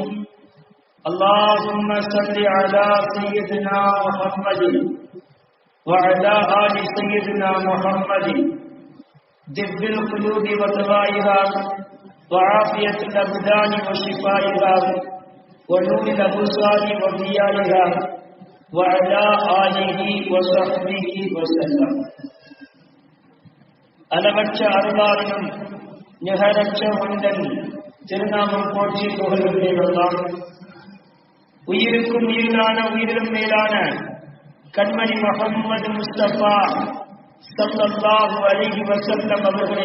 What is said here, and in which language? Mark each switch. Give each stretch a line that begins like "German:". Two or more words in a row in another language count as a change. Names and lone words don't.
Arabic: اللهم صل على سيدنا محمد وعلى آل سيدنا محمد، طب القلوب ودوائها وعافية الأبدان وشفائها ونور الأبصار وضيائها وعلى آله وصحبه وسلم.
Tamil: அளவற்ற அருளாளனும் நிகரற்ற ஒன்றன் திருநாமம் போற்றி புகழ்கின்றோம். உயிருக்கும் உயிரான உயிரிலும் மேலான கண்மணி முஹம்மது முஸ்தபா
Arabic: صلى الله عليه وسلم
Tamil: அவர்களை